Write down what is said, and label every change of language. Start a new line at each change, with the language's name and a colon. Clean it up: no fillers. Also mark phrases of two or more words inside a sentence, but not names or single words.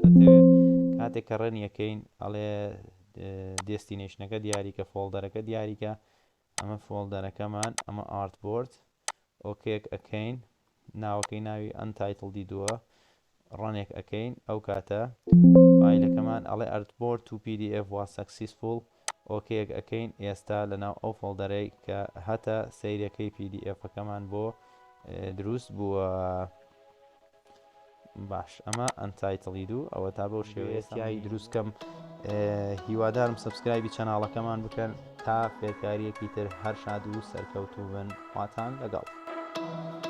Central Kurdish: ئەتەوێت کاتێک کە ڕەنیەکەین ئەڵێ دێستینێشنەکە دیاریکە فۆڵدەرەکە دیاریکە ئەمە فۆڵدەرەکەمان ئەمە ئارتبۆرد ئۆکێک ئەەکەین ناوەکەی ناوی ئەنتایتڵ دیدووە ڕەنێک ئەەکەین ئەو کاتە فایلەکەمان ئەڵێ
English: artboard to PDF was successful
Central Kurdish: ئۆکێک ئەەکەین ئێستا لەناو ئەو فۆڵدەرەی کە هەتە سەیرەکەی PDFەکەمان بۆ دروست بووە. باش ئەمە ئەنتایتڵی دوو ئەوە تا بەو شێوەیە تیایی دروستکەم هیوادارم سبسکرایبی چەناڵەکەمان بکەن تا فێرکاریەکی تر هەر شاد و سەرکەوتوو بن واتان لەگەڵ